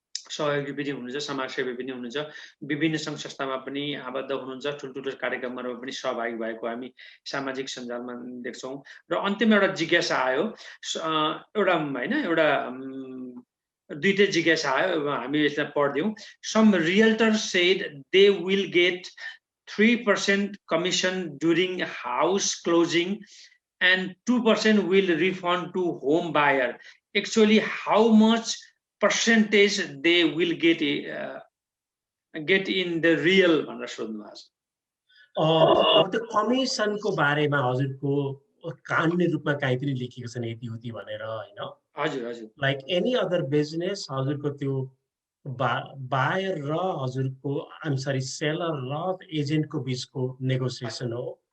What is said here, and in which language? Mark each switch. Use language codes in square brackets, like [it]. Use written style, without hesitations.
[ne] सहयोगी पनि हुनुहुन्छ, समाजसेवी पनि हुनुहुन्छ, विभिन्न सङ्घ संस्थामा पनि आबद्ध हुनुहुन्छ, ठुल्ठुलो कार्यक्रमहरूमा पनि सहभागी भएको हामी सामाजिक सञ्जालमा देख्छौँ। र अन्त्यमा एउटा जिज्ञासा आयो, एउटा होइन एउटा दुईटै जिज्ञासा आयो, हामी यसलाई पढ्दियौँ। [en] Some realtor said they will get 3% commission during house closing and 2% will refund to home buyer. Actually, how much percentage they will get in the real? [ne] अब त्यो कमिसनको बारेमा हजुरको कानुनी रूपमा काहीँ पनि लेखिएको छैन यति उति भनेर होइन। हजुर हजुर, [en] like any other business [ne] हजुरको त्यो बायर र हजुरको सेलर र एजेन्टको बिचको नेगोसिएसन हो।